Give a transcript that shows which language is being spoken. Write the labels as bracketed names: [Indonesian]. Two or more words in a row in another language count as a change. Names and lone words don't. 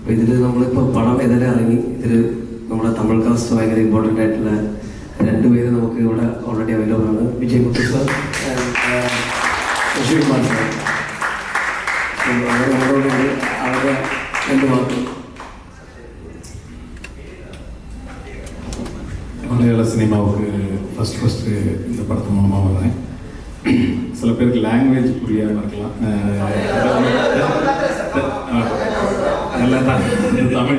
[Malayalam] അപ്പോൾ ഇതിൽ നമ്മളിപ്പോൾ പടം എതിരെ ഇറങ്ങി. ഇതിൽ നമ്മുടെ തമിഴ് കാസ്റ്റ് ഭയങ്കര ഇമ്പോർട്ടൻ്റ് ആയിട്ടുള്ള രണ്ടുപേര് നമുക്ക് ഇവിടെ [English] already available [Malayalam] ആണ്. വിജയ് മുത്തു സാർ, ശശികുമാർ സാർ. അവർ നമ്മളോടുകൂടി അവരുടെ രണ്ട് വാക്കും. [Tamil] மலையாள சினிமாவுக்கு ஃபஸ்ட்டு இந்த படத்து மூலமாக வர்றேன். சில பேருக்கு லாங்குவேஜ் புரியாமல் இருக்கலாம், நல்லா தான் தமிழ்.